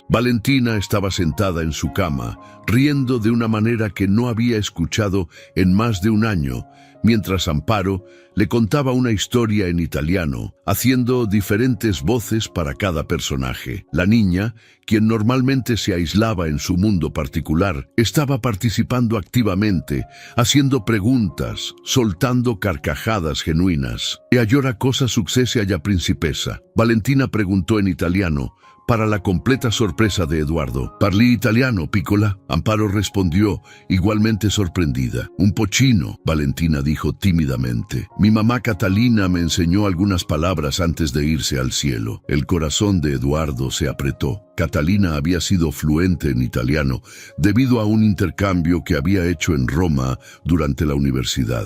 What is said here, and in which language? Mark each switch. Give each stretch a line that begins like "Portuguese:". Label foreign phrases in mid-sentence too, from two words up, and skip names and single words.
Spanish: Valentina estaba sentada en su cama, riendo de una manera que no había escuchado en más de un año, mientras Amparo le contaba una historia en italiano, haciendo diferentes voces para cada personaje. La niña, quien normalmente se aislaba en su mundo particular, estaba participando activamente, haciendo preguntas, soltando carcajadas genuinas.
Italian: «E allora cosa successe alla principessa?»,
Spanish: Valentina preguntó en italiano, para la completa sorpresa de Eduardo.
Italian: «Parli italiano, piccola?»,
Spanish: Amparo respondió, igualmente sorprendida.
Italian: «Un pochino»,
Spanish: Valentina dijo tímidamente. «Mi mamá Catalina me enseñó algunas palabras antes de irse al cielo». El corazón de Eduardo se apretó. Catalina había sido fluente en italiano debido a un intercambio que había hecho en Roma durante la universidad.